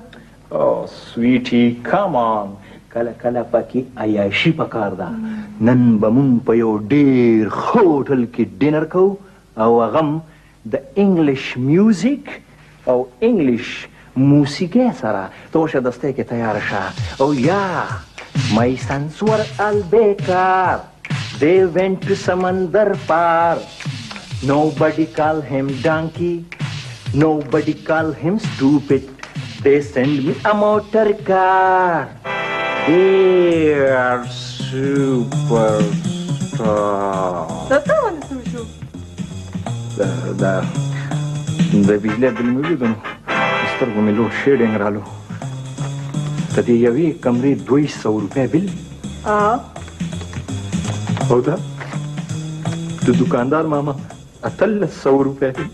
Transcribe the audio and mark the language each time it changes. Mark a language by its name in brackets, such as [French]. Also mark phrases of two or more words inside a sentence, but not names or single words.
[Pashto] او [English] sweety come on [Pashto] کله کله پکې عیاشي پکار ده. نن به مونږ په یو ډېر ښه هوټل کې ډینر کوو او هغه هم د [English] English music [Pashto] او انګلیش موسیقۍ سره. ته ورشه دستی کې تیاره شه. او یا [English] my sons were all bekar. They went to [Urdu] سمندر پر. [English] Nobody call him donkey. Nobody call him stupid. They send me a motor car. Dear superstar. [Pashto] دا څه باندې سور شو؟ د بجلی بل مې ولیدو نو سترګو مې [English] load shedding [Pashto] رالو. د دې یوې کمرې 200 روپۍ بل او دا د دوکاندار ماما 1300 روپۍ بل.